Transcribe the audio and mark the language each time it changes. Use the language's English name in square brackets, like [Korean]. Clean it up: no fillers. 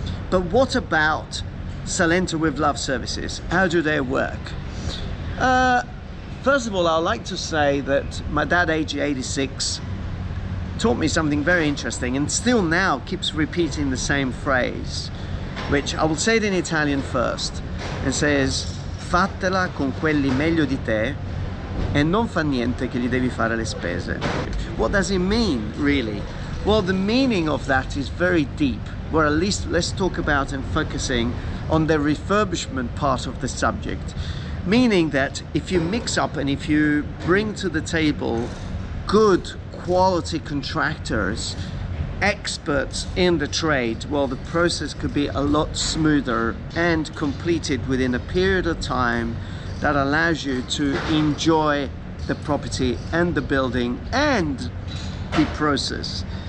[English] But what about Salento with Love services? How do they work? First of all, I'd like to say that my dad, aged 86, taught me something very interesting, and still now keeps repeating the same phrase, which I will say it in Italian first. [Italian] It says, fatela con quelli meglio di te e non fa niente che gli devi fare le spese. [English] What does it mean, really? Well, the meaning of that is very deep, or at least let's talk about and focusing on the refurbishment part of the subject. Meaning that if you mix up and if you bring to the table good quality contractors, experts in the trade, well, the process could be a lot smoother and completed within a period of time that allows you to enjoy the property and the building and the process.